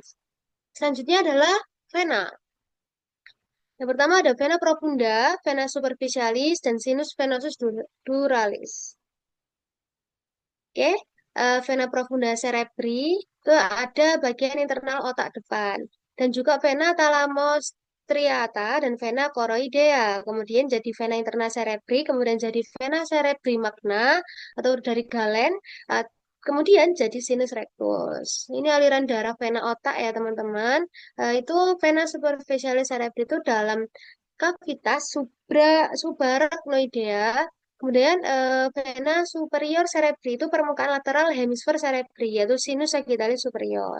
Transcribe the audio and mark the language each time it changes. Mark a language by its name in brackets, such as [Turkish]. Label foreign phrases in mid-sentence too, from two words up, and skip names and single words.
[Indonesian] Selanjutnya adalah vena. Yang pertama ada vena profunda, vena superficialis, dan sinus venosus duralis. Oke, vena profunda cerebri itu ada bagian internal otak depan. Dan juga vena thalamostriata dan vena choroidea. Kemudian jadi vena interna cerebri, kemudian jadi vena cerebri magna atau dari Galen. Kemudian jadi sinus rectus. Ini aliran darah vena otak ya teman-teman. Itu vena superficialis cerebri itu dalam kavitas subarachnoidea. Kemudian vena superior cerebri itu permukaan lateral hemisfer cerebri yaitu sinus sagittalis superior.